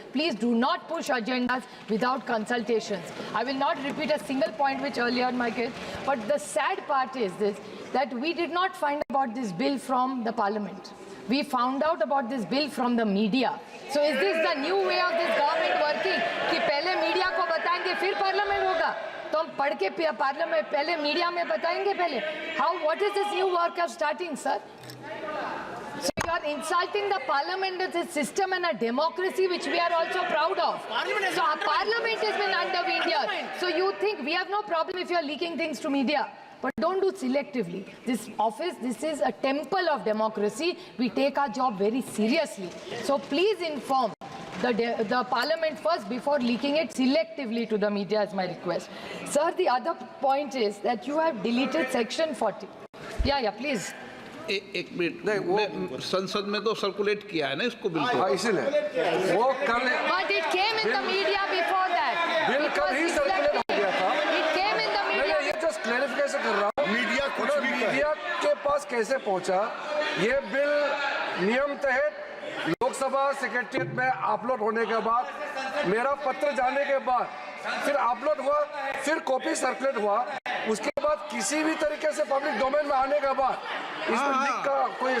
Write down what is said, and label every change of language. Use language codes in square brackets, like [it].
[en] Please do not push agendas without consultations. I will not repeat a single point which earlier my case, but the sad part is this, that we did not find about this bill from the parliament. We found out about this bill from the media. So is this the new way of this government working? [hi] कि पहले media को बताएंगे फिर parliament होगा, तो हम पढ़ के पार्लियामेंट पहले मीडिया में बताएंगे पहले. [en] What is this new work of starting, sir? So you are insulting the parliament as a system and a democracy which we are also proud of. So our parliament has been undermined here. So you think we have no problem if you are leaking things to media? But don't do selectively. This office, this is a temple of democracy. We take our job very seriously. So please inform the parliament first before leaking it selectively to the media, is my request. Sir, the other point is that you have deleted section 40. Yeah, please. [hi] एक minute, संसद में तो circulate किया है ना इसको bill को। इसीलिए वो कल, [en] But it came in the media before that. [hi] Bill कल ही सर्कुलेट हो गया था। [en] It came in the media. [hi] ये जस्ट क्लैरिफिकेशन कर रहा हूँ, मीडिया के पास कैसे पहुंचा। ये बिल नियम तहत लोकसभा सेक्रेटरीट में अपलोड होने के बाद, मेरा पत्र जाने के बाद, फिर अपलोड हुआ, फिर कॉपी सर्कुलेट हुआ, उसके बाद किसी भी तरीके से पब्लिक डोमेन में आने के बाद इसमें लिख का कोई